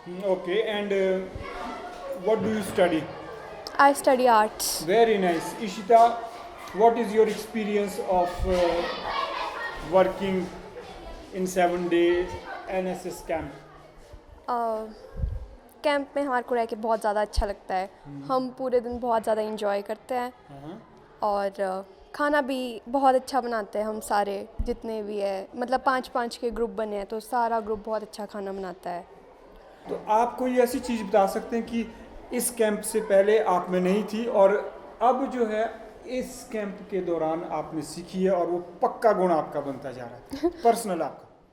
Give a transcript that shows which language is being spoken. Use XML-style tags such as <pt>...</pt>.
<en>Okay, and what do you study? I study arts. Very nice. Ishita, what is your experience of working in 7-day NSS camp?</en> <hi>Camp में हमारे को रह के बहुत ज़्यादा अच्छा लगता है। हम पूरे दिन बहुत ज़्यादा इंजॉय करते हैं और खाना भी बहुत अच्छा बनाते हैं। हम सारे जितने भी है, मतलब 5-5 के ग्रुप बने हैं, तो सारा ग्रुप बहुत अच्छा खाना बनाता है। तो आप कोई ऐसी चीज़ बता सकते हैं कि इस कैंप से पहले आप में नहीं थी और अब जो है इस कैंप के दौरान आपने सीखी है और वो पक्का गुण आपका बनता जा रहा है, पर्सनल आपका?</hi>